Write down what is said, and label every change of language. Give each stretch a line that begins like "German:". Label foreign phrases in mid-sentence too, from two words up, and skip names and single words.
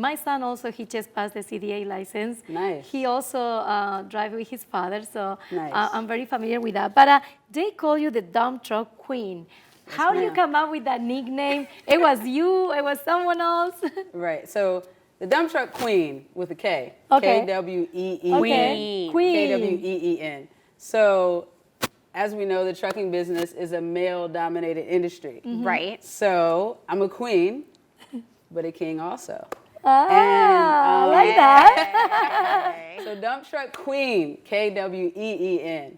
English: My son also, he just passed the CDA license. Nice. He also drives with his father, so Nice. I'm very familiar with that. But they call you the dump truck queen. How do you ma'am. come up with that nickname? It was you, it was someone else? Right. So the dump truck queen with a K. Okay. K-W-E-E-N. Okay, queen. K-W-E-E-N. So as we know, the trucking business is a male-dominated industry. Right. So I'm a queen, but a king also. Ah, I like that. So dump truck queen, K-W-E-E-N.